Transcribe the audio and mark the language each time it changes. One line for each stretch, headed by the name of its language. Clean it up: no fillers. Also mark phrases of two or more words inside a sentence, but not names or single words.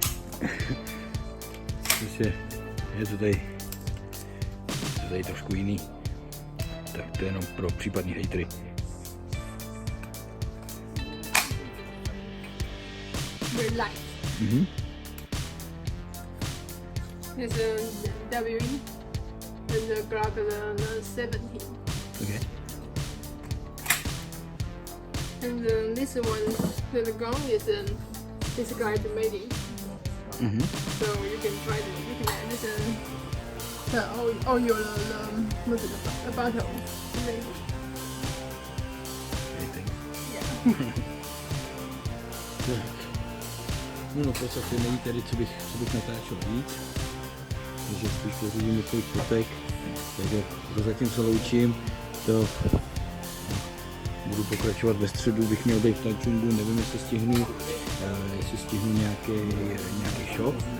Czech: Prostě je to tady trošku jiný. Tak to je jenom pro případní hejtry.
English: Very light. It's a WE and the Glock 17. Okay. And this one, the gun is this guy made it. So you can try to add all your what's it about maybe. Yeah.
Czech: Tak. No v podstatě není tady, co bych natáčel víc. Takže spíš pořídím několik fotek. Takže prozatím se loučím. To budu pokračovat ve středu, bych měl být v Taichungu, nevím, jestli stihnu nějaký shop.